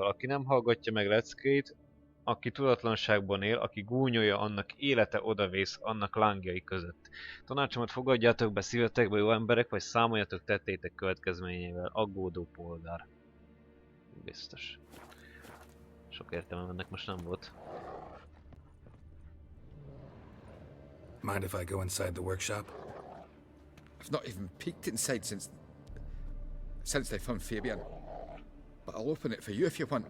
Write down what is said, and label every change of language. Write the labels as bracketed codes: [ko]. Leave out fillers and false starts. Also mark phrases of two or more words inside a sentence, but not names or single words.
[hu] Aki nem hallgatja meg leckéit, aki tudatlanságban él, aki gúnyolja, annak élete odavész annak lángjai között. Tanácsomat fogadjátok be szívetekbe, jó emberek, vagy számoljatok tetteitek következményével. Aggódó polgár. Biztos. Sok értelmem ennek most nem volt. [en] Mind if I go inside the workshop? I've not even peeked inside since they found Fabian. But I'll open it for you if you want.